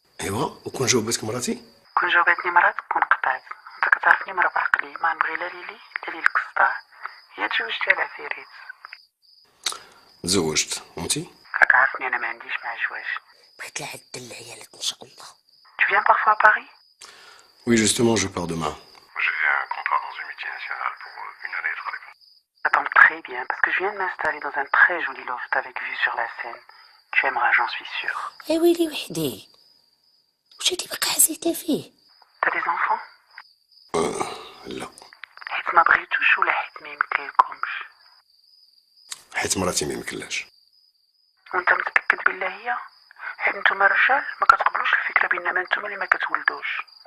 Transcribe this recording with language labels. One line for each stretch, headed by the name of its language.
Arabic: ايوا وكون جاوبتك مراتي؟ كون جاوباتني مرات كون قطعت. انت كتعرفني مرة بعقلي، ما نبغي لا ليلي لا ليلك الصداع. هي تزوجتي على عفيريت. تزوجت وانتي؟ راك عارفني انا ما عنديش مع الزواج. بغيت لها عد العيالات ان شاء الله.
French: Tu viens parfois à Paris? Oui, justement, je pars demain. J'ai un contrat dans une multinationale pour une année, تقريبا. Ça tombe très bien parce que je viens de m'installer dans un très joli loft avec vue sur la Seine. Tu aimeras, j'en suis sûre.
Arabic: اي ويلي وحدي واش هادي باقا حسيتها فيه؟
French: T'as des enfants?
Arabic: لا، حيت ما بغيتوش ولا حيت ما يمكنلكمش؟ حيت مراتي ما يمكنلاش. وانت متأكد بالله هي؟ حيت نتوما الرجال ما كتقبلوش الفكرة بينما نتوما اللي ما كتولدوش.